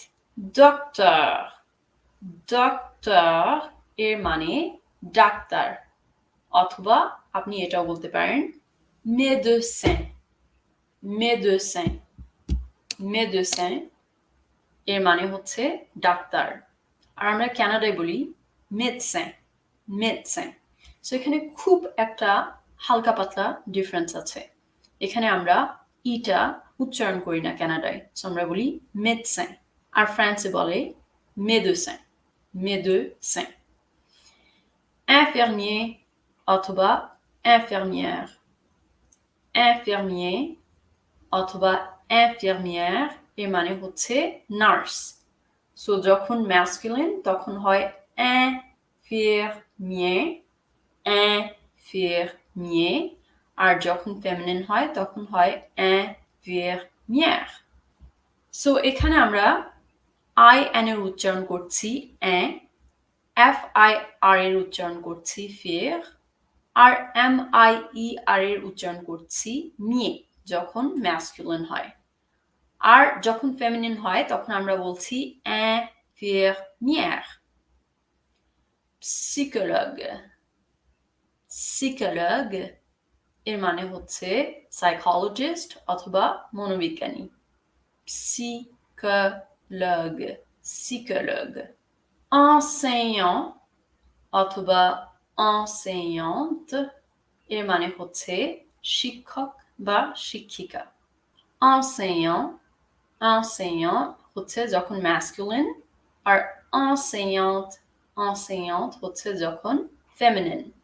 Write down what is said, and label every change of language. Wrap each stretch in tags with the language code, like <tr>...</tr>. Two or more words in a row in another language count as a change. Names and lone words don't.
<en>doctor, doctor</en> <bn>এর মানে ডাক্তার, অথবা আপনি এটাও বলতে পারেন</bn> <fr>médecin, médecin, médecin</fr> <bn>এর মানে হচ্ছে ডাক্তার। আর আমরা কানাডায় বলি</bn> <fr>médecin, médecin,</fr> <bn>সো এখানে খুব একটা হালকা পাতলা ডিফারেন্স আছে। এখানে আমরা ইটা উচ্চারণ করি না কানাডায়, সো আমরা বলি médecin, আর ফ্রান্সে বলে</bn> <fr>médecin, médecin.</fr> <bn>infirmier অথবা</bn> <fr>infirmière, infirmier</fr> <bn>অথবা infirmière এর মানে হচ্ছে নার্স। সো যখন ম্যাসকুলিন তখন হয়</bn> <fr>infirmier, infirmier,</fr> <bn>আর যখন ফেমিনিন হয় তখন হয় infirmière। সো এখানে আমরা I N এর উচ্চারণ করছি FIR এর উচ্চারণ করছি ফির, আর MIER এর উচ্চারণ করছি মিয়ে যখন ম্যাসকুলিন হয়। আর যখন ফেমিনিন হয় তখন আমরা বলছি infirmière।</bn> <fr>psychologue, psychologue</fr> <bn>এর মানে হচ্ছে সাইকোলজিস্ট অথবা মনোবিজ্ঞানী।</bn> <fr>psychologue, psychologue।</fr> <bn>enseignant অথবা enseignante এর মানে হচ্ছে শিক্ষক বা শিক্ষিকা।</bn> <fr>enseignant, enseignant</fr> <bn>হচ্ছে যখন ম্যাসকুলিন, আর</bn> <fr>enseignante, enseignante</fr> <bn>হচ্ছে যখন ফেমিনিন।</bn>